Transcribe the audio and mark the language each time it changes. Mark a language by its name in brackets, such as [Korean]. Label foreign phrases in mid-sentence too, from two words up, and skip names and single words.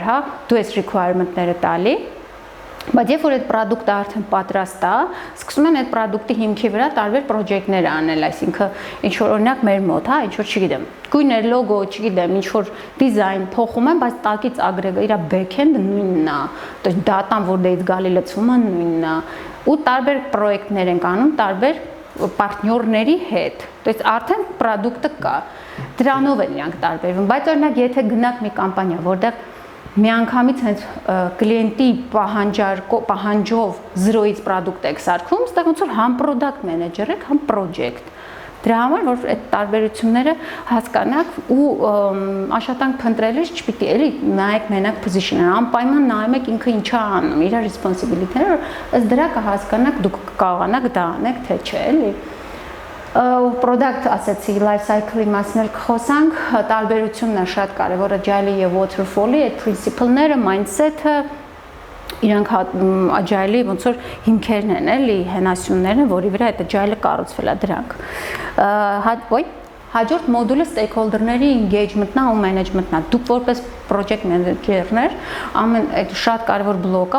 [Armenian] հա, դու ես requirement-ները տալի։ Բայց երբ որ այդ product-ը արդեն պատրաստ է, սկսում են այդ product-ի հիմքի վրա տարբեր project-ներ անել, այսինքն ինչ որ օրինակ մեր մոտ, հա, ինչ որ չգիտեմ, գույներ, լոգո, չգիտեմ, ինչ որ դիզայն փոխում են, բայց տակից ագրեգը իր back-end-ը նույնն է, [Russian] то есть [Armenian] data-ն որ դեից գալի լցումը նույնն է, ու տարբեր պրոյեկտներ են անում, տարբեր պարտներների հետ, [Russian] то есть [Armenian] արդեն product-ը կա, դրանով են իրանք տարբերվում, բայց օրինակ եթե գնաք մի կամպանիա, որտեղ միանգամից հենց կլիենտի պահանջով 0-ից product եք սարքում, այստեղ ոնց որ համ product manager եք, համ project։ Դրա համար որ այդ տարբերությունները հասկանաք ու աշխատանք փնտրելիս չպիտի էլի նայեք մենակ position-ը, անպայման նայում եք ինքը ինչա անում, իր responsibility-ները, ըստ դրա կհասկանաք դուք կարողանաք դա անեք, թե չէ, էլի։ Product ասեցի [English] life cycle- [Armenian] ի մասին էլ կխոսանք, տարբերությունն է շատ կարևոր agile-ի եւ waterfall-ի, այդ principle-ները, mindset-ը, իրանք agile-ի ոնց որ հիմքերն են, էլի, հենասյուններն են, որի վրա այդ agile-ը կառուցվել է դրանք։ Հաջորդ մոդուլը stakeholder-ների engagement-ն ու management-ն է։ Դուք որպես [English] project manager- [Armenian] ներ այդ շատ կարևոր բլոկ է